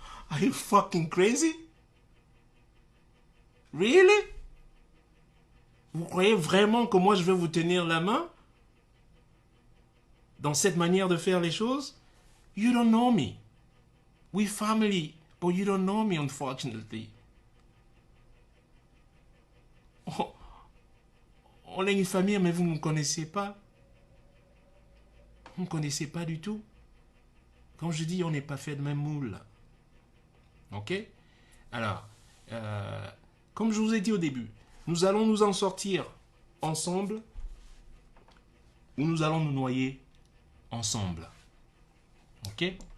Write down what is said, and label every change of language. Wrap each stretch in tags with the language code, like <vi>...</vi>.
<en>Are you fucking crazy?</en> <fr>Really? Vous croyez vraiment que moi je vais vous tenir la main? Dans cette manière de faire les choses?</fr> <en>You don't know me. We family, but you don't know me, unfortunately.</en> <fr>On est une famille, mais vous ne me connaissez pas. Vous ne me connaissez pas du tout. Quand je dis on n'est pas fait de même moule. Ok? Alors, comme je vous ai dit au début, nous allons nous en sortir ensemble ou nous allons nous noyer ensemble. Ok?</fr>